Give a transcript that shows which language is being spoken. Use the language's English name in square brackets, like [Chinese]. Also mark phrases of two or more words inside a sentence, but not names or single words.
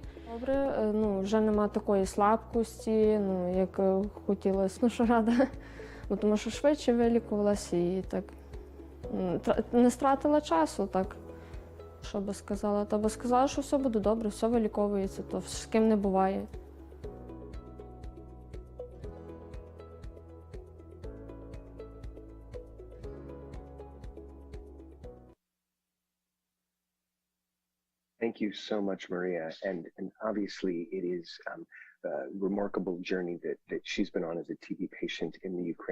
[Ukrainian] Добре, вже нема такої слабкості, як хотілося, що рада. Тому що швидше вилікувалася і так не стратила часу, так, що би сказала. Та би сказала, що все буде добре, все виліковується, то з ким не буває. [English] Thank you so much, Maria. And obviously it is a remarkable journey that she's been on as a TB patient in the Ukraine.